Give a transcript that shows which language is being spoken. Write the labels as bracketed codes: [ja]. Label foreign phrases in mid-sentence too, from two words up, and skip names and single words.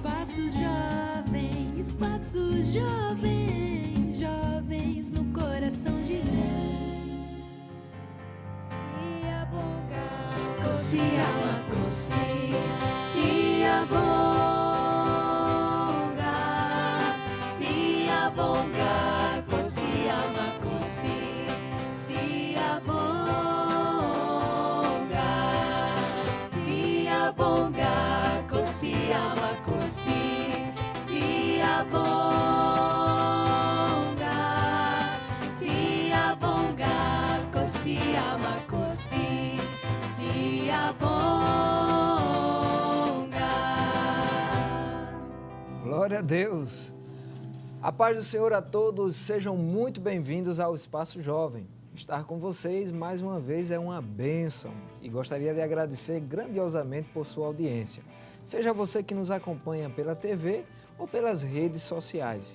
[pt] Espaço Jovem, jovens no coração de Deus. Se abongar, se amacosi, se abongar, se abongar, se amacosi, se abongar, se abongar, se amacosi. Se abongar, se amacosi, se abongar. Glória a Deus! A paz do Senhor a todos, sejam muito bem-vindos ao Espaço Jovem. Estar com vocês mais uma vez é uma bênção e gostaria de agradecer grandiosamente por sua audiência. Seja você que nos acompanha pela TV ou pelas redes sociais.